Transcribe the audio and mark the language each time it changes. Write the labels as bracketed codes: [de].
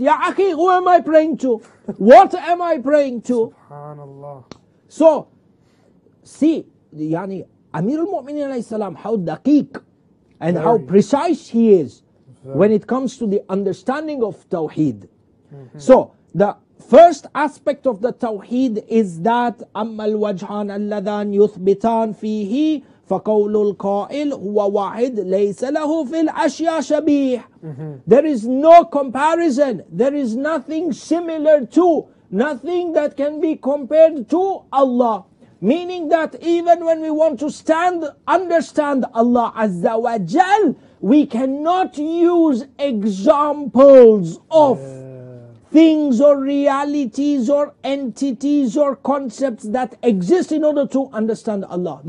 [en] Ya Akhi, who am I praying to? What am I praying to? Subhanallah. So, see, yani Amir al-Mu'minin alayhi salam, how daqiq and how precise he is when it comes to the understanding of Tawheed. So, the first aspect of the Tawheed is that [ar] أما الوجهان اللذان يثبتان فيه فقول القائل هو واحد ليس له في الأشياء شبيه. [en] There is no comparison. There is nothing similar to, nothing that can be compared to Allah. Meaning that even when we want to understand Allah Azza wa Jal, we cannot use examples of things or realities or entities or concepts that exist in order to understand Allah.